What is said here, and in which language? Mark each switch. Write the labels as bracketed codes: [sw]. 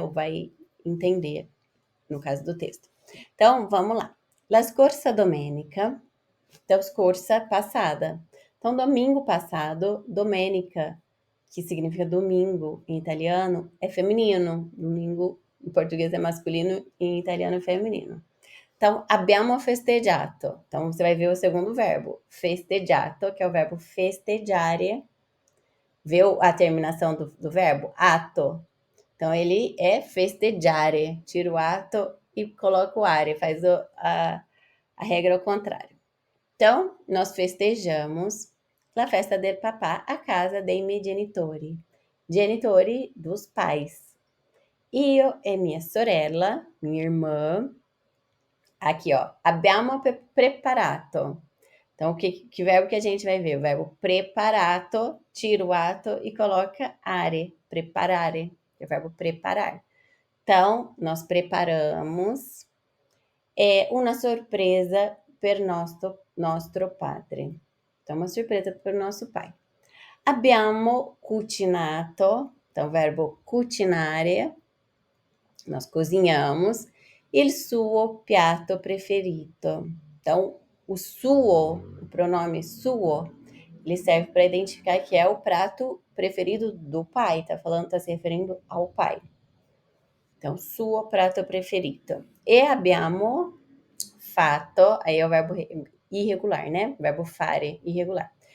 [pt] Ou vai entender, no caso do texto. Então, vamos lá. [it] La scorsa domenica, então, scorsa, passada. [pt] Então, domingo passado, domenica, que significa domingo em italiano, é feminino. Domingo em português é masculino e em italiano é feminino. [it] Então, abbiamo festeggiato. [pt] Então, você vai ver o segundo verbo, festeggiato, que é o verbo festeggiare. Vê a terminação do verbo? Ato. Então, ele é festeggiare. Tira o ato e coloca o are, faz a regra ao contrário. Então, nós festejamos [it] la festa del papà a casa dei miei genitori. [pt] Genitori dos pais. Io e minha sorella, minha irmã, aqui ó, [it] abbiamo preparato. [pt] Então, que verbo que a gente vai ver? O verbo preparato, tira o ato e coloca are, preparare, que é o verbo preparar. Então, nós preparamos uma surpresa [it] per nostro padre. [pt] Então, uma surpresa para o nosso pai. [it] Abbiamo cucinato, [pt] então, o verbo [it] cucinare, [pt] nós cozinhamos, [it] il suo piatto preferito. [pt] Então, o suo, o pronome suo, ele serve para identificar que é o prato preferido do pai, tá se referindo ao pai. Então, suo prato preferito. [it] E abbiamo fatto, [pt] aí é o verbo irregular, né? O verbo fare, irregular.